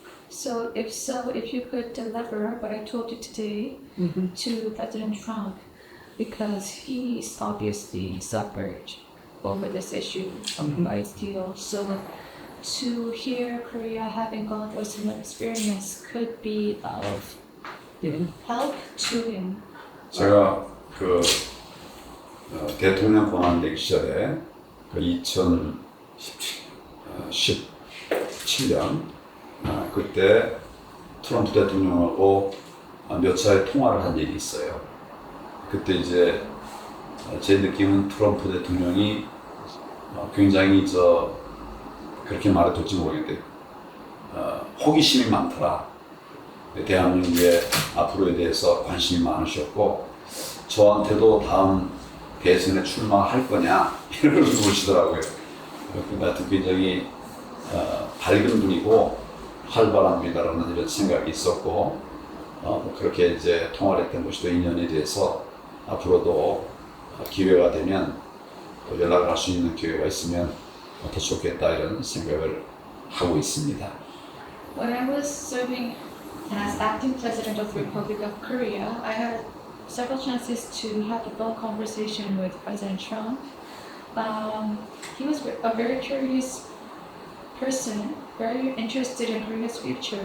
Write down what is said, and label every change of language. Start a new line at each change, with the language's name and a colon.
English: So if you could deliver what I told you today to President Trump, because he's obviously suffered over this issue of rights deal. So to hear Korea having gone through similar experience could be of help Chulin.
Korean: 제가 그 대통령 권한대기 시절에 그 2017년 그때 트럼프 대통령하고 몇 차례 통화를 한 일이 있어요. 그때 이제 제 느낌은 트럼프 대통령이 굉장히 그렇게 말해둘지 모르겠는데 호기심이 많더라. 대한민국의 앞으로에 대해서 관심이 많으셨고 저한테도 다음 대선에 출마할 거냐 이런 걸 물으시더라고요. 하여튼 굉장히 밝은 분이고 활발한 분이다라는 이런 생각이 있었고 그렇게 이제 통화를 했던 것이 또 인연이 돼서 앞으로도 기회가 되면 또 연락을 할 수 있는 기회가 있으면 더 좋겠다 이런 생각을 하고 있습니다.
English: When I was serving as acting president of the Republic of Korea, I had several chances to have a phone conversation with President Trump. He was a very curious person, very interested in Korea's future.